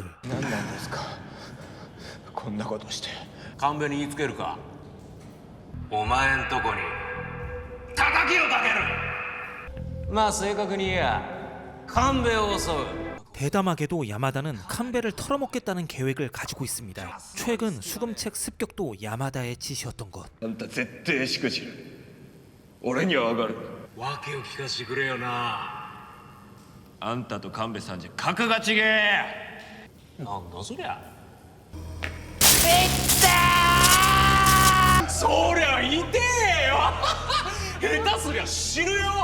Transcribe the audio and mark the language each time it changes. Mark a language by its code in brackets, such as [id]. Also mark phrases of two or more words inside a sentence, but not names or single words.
[ja] 何なんですか。こんなことして。神戸に言いつけるか。お前んとこに叩きをかける。まあ正確に言えや神戸を襲う。 [ko] 대담하게도 야마다는 칸베를 털어먹겠다는 계획을 가지고 있습니다. 최근 수금책 습격도 야마다의 짓이었던 것. [ja] あんた絶対しくじる。俺にはわかる。訳を聞かせてくれよな。あんたと神戸さんじゃ格が違え。なんだそりゃ。そりゃ痛えよ下手すりゃ死ぬよ